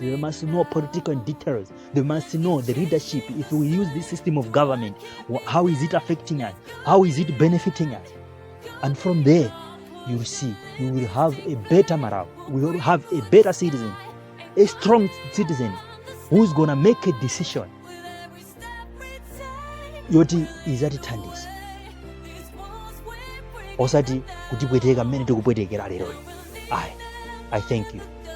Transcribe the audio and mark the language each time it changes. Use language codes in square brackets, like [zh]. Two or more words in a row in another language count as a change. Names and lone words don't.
[en] They must know political details. They must know the leadership. If we use this system of government, how is it affecting us? How is it benefiting us? And from there, you'll see, you will have a better morale. We will have a better citizen, a strong citizen who's going to make a decision. [ny] Yoti izatithandisa. Osati kutipweteka mmene tikupwetekera lero. [en] I thank you.